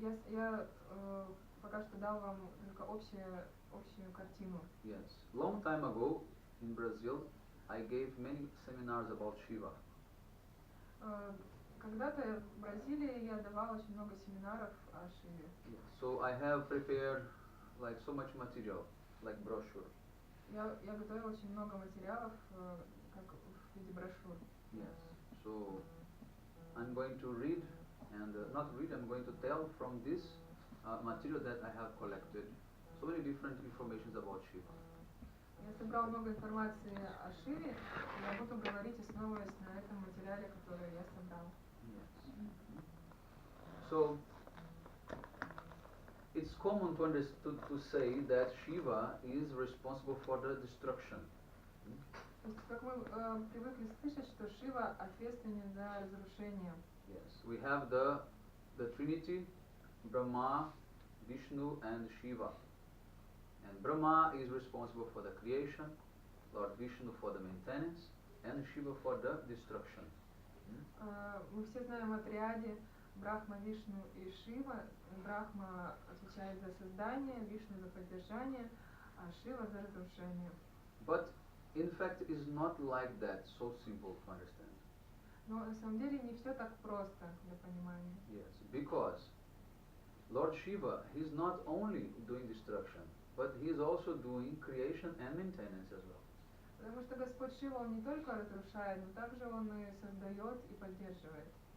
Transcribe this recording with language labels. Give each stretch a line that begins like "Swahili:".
Russian: Я пока что дал вам только общую картину.
English: Yes. Long time ago in Brazil, I gave many seminars about Shiva.
Russian: Когда-то в Бразилии я давал очень много семинаров о Шиве.
English: Yes. So I have prepared like so much material, like brochure.
Russian: Я готовила очень много материалов, как в виде брошюр.
English: Yes. So I'm going to read and not read. I'm going to tell from this material that I have collected so many different informations about Shiva.
Russian: Я собрал много информации о Шиве, и я буду говорить, основываясь на этом материале, который я собрал.
English: Yes. So it's common to say that Shiva is responsible for the destruction.
Russian: То есть, как мы привыкли слышать, что Шива ответственен за разрушение.
English: Yes, we have the Trinity, Brahma, Vishnu, and Shiva. And Brahma is responsible for the creation, Lord Vishnu for the maintenance, and Shiva for the destruction.
Russian: Мы все знаем о триаде Брахма, Вишну и Шива. Брахма отвечает за создание, Вишну за поддержание, а Шива за разрушение.
English: But in fact, it is not like that, so simple to understand.
Russian: Но на самом деле не все так просто для понимания.
English: Yes, because Lord Shiva, he is not only doing destruction, but he is also doing creation and maintenance as well.
Russian: Потому что Господь Шива, он не только разрушает, но также он и создает и поддерживает.